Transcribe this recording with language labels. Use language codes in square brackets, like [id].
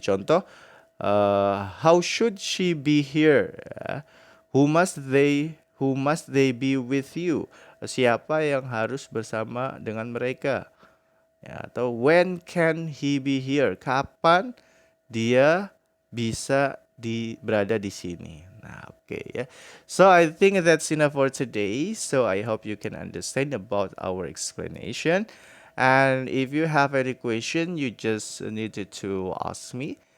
[en] Contoh, how should she be here? Ya. Who must they be with you? [id] Siapa yang harus bersama dengan mereka? Ya, atau [en] when can he be here? [id] Kapan dia bisa berada di sini? Nah, oke ya. [en] So I think that's enough for today. So I hope you can understand about our explanation. And if you have any question, you just needed to ask me.